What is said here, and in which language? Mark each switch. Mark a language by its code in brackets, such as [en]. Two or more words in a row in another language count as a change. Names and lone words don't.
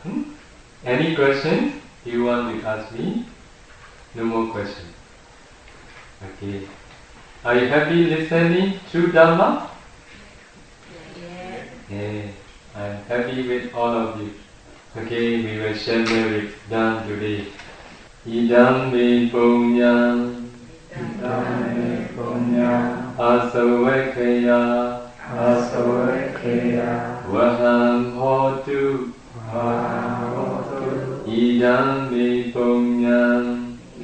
[en] Any questions you want to ask me? No more questions. Okay. Are you happy listening to Dhamma? Yeah. I'm happy with all of you. Okay, we will share merit done today. [pi] Idam me punyam, asavekaya, vaham hotu, idam me punyam,